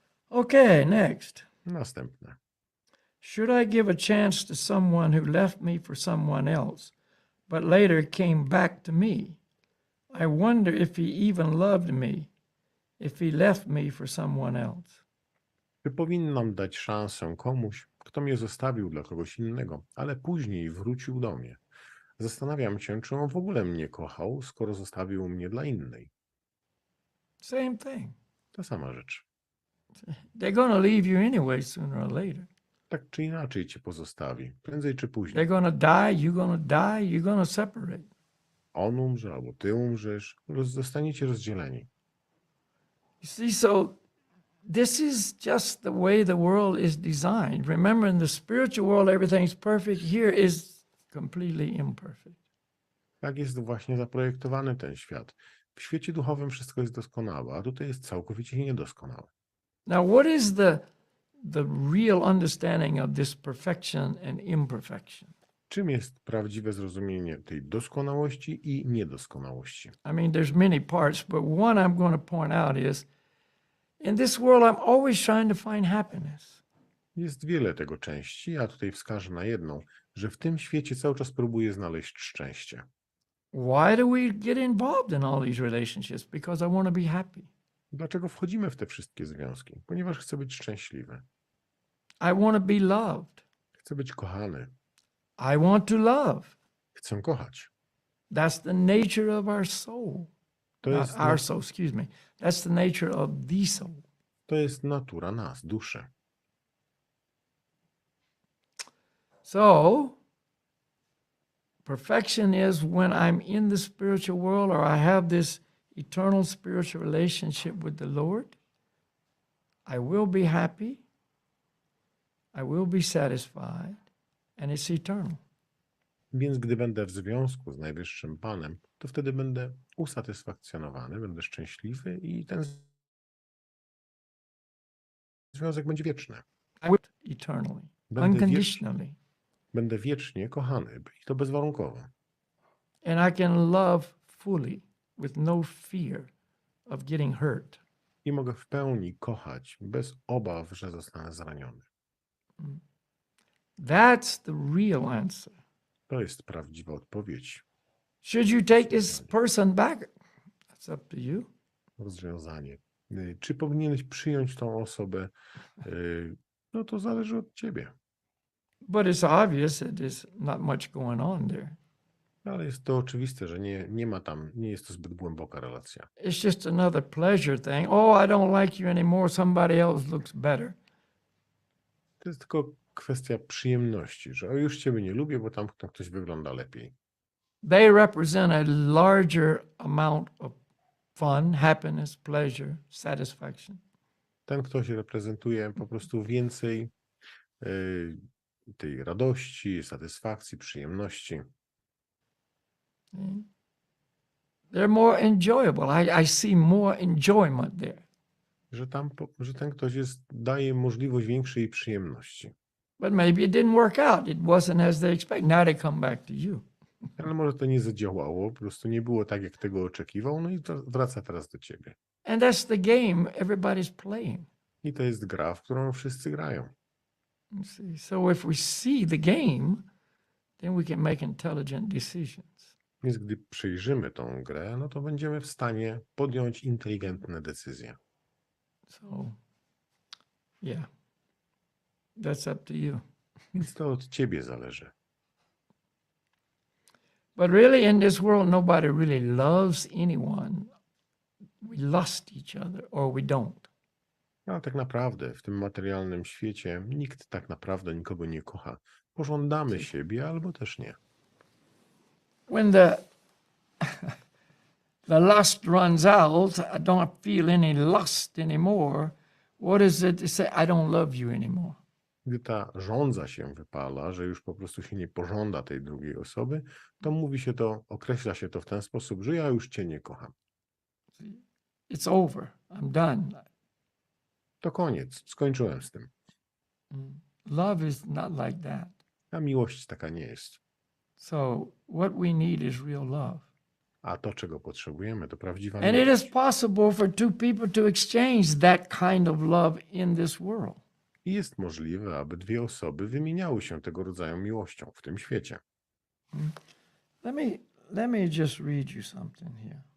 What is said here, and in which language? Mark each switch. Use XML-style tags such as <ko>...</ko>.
<en>Okay, next.</en> <pl>Następne.</pl> <en>Should I give a chance to someone who left me for someone else, but later came back to me? I wonder if he even loved me, if he left me for someone else.</en> <pl>Czy powinnam dać szansę komuś, kto mnie zostawił dla kogoś innego, ale później wrócił do mnie? Zastanawiam się, czy on w ogóle mnie kochał, skoro zostawił mnie dla innej.</pl> <en>Same thing.</en> <pl>Ta sama rzecz.</pl> <en>They're going to leave you anyway, sooner or later.</en> <pl>Tak czy inaczej cię pozostawi, prędzej czy</pl> <en>They're</en> <pl>później.</pl> <en>going to die, you're going to die, you're going to separate.</en> <pl>On umrze, albo ty umrzesz, zostaniecie rozdzieleni.</pl> <en>You see, so this is just the way the world is designed. Remember, in the spiritual world, everything's perfect. Here is completely imperfect.</en> <pl>Tak jest właśnie zaprojektowany ten świat. W świecie duchowym wszystko jest doskonałe, a tutaj jest całkowicie niedoskonałe.</pl> <en>Now, what is the real understanding of this perfection and imperfection?</en> <pl>Czym jest prawdziwe zrozumienie tej doskonałości i niedoskonałości?</pl> <en>I mean, there's many parts, but one I'm going to point out is, in this world, I'm always trying to find happiness.</en> <pl>Jest wiele tego części, a tutaj wskażę na jedną. że w tym świecie cały czas próbuję znaleźć szczęście.</pl> <en>Why do we get involved in all these relationships? Because I want to be happy.</en> <pl>Dlaczego wchodzimy w te wszystkie związki? Ponieważ chcę być szczęśliwy.</pl> <en>I want to be loved.</en> <pl>Chcę być kochany.</pl> <en>I want to love.</en> <pl>Chcę kochać.</pl> <en>That's the nature of our soul.</en> <pl>To</pl> <en>Not</en> <pl>jest,</pl> <en>our soul, excuse me. That's the nature of the soul.</en> <pl>to jest natura nas, duszy.</pl> <en>So, perfection is when I'm in the spiritual world or I have this eternal spiritual relationship with the Lord. I will be happy. I will be satisfied. And it's eternal.</en> <pl>Więc gdy będę w związku z Najwyższym Panem, to wtedy będę usatysfakcjonowany, będę szczęśliwy i ten związek będzie wieczny.</pl> <en>I will eternally, unconditionally.</en> <pl>Będę wiecznie kochany i to bezwarunkowo.</pl> <en>And I can love fully with no fear of getting hurt.</en> <pl>I mogę w pełni kochać bez obaw, że zostanę zraniony.</pl> <en>That's the real answer.</en> <pl>To jest prawdziwa odpowiedź.</pl> <en>Should you take this person back? That's up to you.</en> <pl>Rozwiązanie. Czy powinieneś przyjąć tą osobę? No to zależy od ciebie.</pl> <en>But it's obvious that there's not much going on there.</en> <pl>Ale jest to oczywiste, że nie ma tam, nie jest to zbyt głęboka relacja.</pl> <en>It's just another pleasure thing. Oh, I don't like you anymore. Somebody else looks better.</en> <pl>To jest tylko kwestia przyjemności, że już ciebie nie lubię, bo tam ktoś wygląda lepiej.</pl> <en>They represent a larger amount of fun, happiness, pleasure, satisfaction.</en> <pl>Ten ktoś reprezentuje po prostu więcej tej radości, satysfakcji, przyjemności.</pl> <en>They're more enjoyable. I see more enjoyment there.</en> <pl>Że ten ktoś daje możliwość większej przyjemności.</pl> <en>But maybe it didn't work out. It wasn't as they expect. Now they come back to you.</en> <pl>Ale może to nie zadziałało, po prostu nie było tak, jak tego oczekiwał, no i to wraca teraz do ciebie.</pl> <en>And that's the game everybody's playing.</en> <pl>I to jest gra, w którą wszyscy grają.</pl> <en>You see? So if we see the game, then we can make intelligent decisions.</en> <pl>Więc gdy przejrzymy tą grę, no to będziemy w stanie podjąć inteligentne decyzje.</pl> <en>So, yeah, that's up to you.</en> <pl>Więc to od ciebie zależy.</pl> <en>But really in this world, nobody really loves anyone. We lust each other or we don't.</en> <pl>Ale tak naprawdę w tym materialnym świecie nikt tak naprawdę nikogo nie kocha. Pożądamy siebie albo też nie.</pl> <en>When the lust runs out, I don't feel any lust anymore. What is it to say? I don't love you anymore.</en> <pl>Gdy ta żądza się wypala, że już po prostu się nie pożąda tej drugiej osoby, to mówi się to, określa się to w ten sposób, że ja już cię nie kocham.</pl> <en>It's over. I'm done.</en> <pl>To koniec, skończyłem z tym.</pl> <en>Love is not like that.</en> <pl>A miłość taka nie jest.</pl> <en>So what we need is real love.</en> <pl>A to, czego potrzebujemy, to prawdziwa</pl> <en>And it</en> <pl>miłość.</pl> <en>is possible for two people to exchange that kind of love in this world.</en> <pl>I jest możliwe, aby dwie osoby wymieniały się tego rodzaju miłością w tym świecie.</pl> <en>Let me just read you something here.</en>